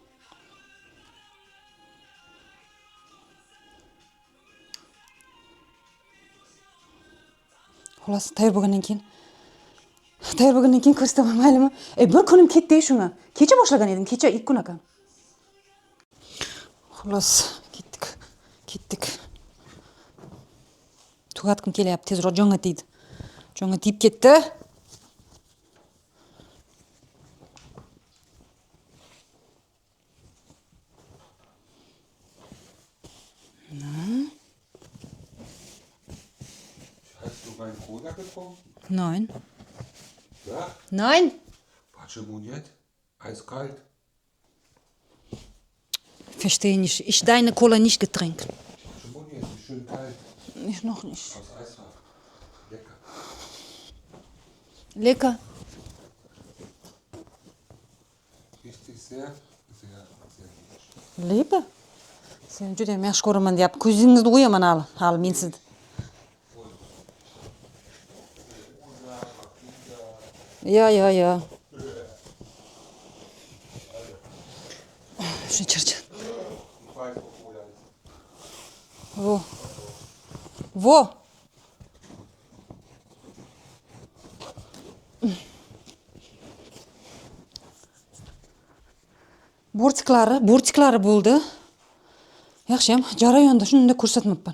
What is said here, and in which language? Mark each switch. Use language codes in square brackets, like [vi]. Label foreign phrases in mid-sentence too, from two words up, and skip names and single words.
[uz] Xullas, tayyor bo'lgandan keyin ko'rsataman, maylimi? Bir kunim ketdi shunga. Kecha boshlagan edim, kecha 2 kun ekan. Xullas, ketdik. Tugatkim kelyapti, tezroq jonga tegdi. Jonga tegib ketdi. [de] Hast du meinen Cola getrunken? Nein. Ja? Nein. [ru] Почему нет? [de] Eiskalt. Verstehe nicht. Ich deine Cola nicht getrunken. [ru] Почему нет? [de] Ist schön kalt. Ich noch nicht. Aus Eiswafel. Lecker. Lecker. Richtig sehr gut. Liebe. [uz] Sen juda ham yaxshi ko'raman deyapti. Ko'zingizni o'yaman hali men sizni. Ya. Shuni charchadi. [de] Ich weiß, wo er ist. [uz] Vo. Bortiklari bo'ldi. Yaxshiyam, jarayonda shunda ko'rsatmabman.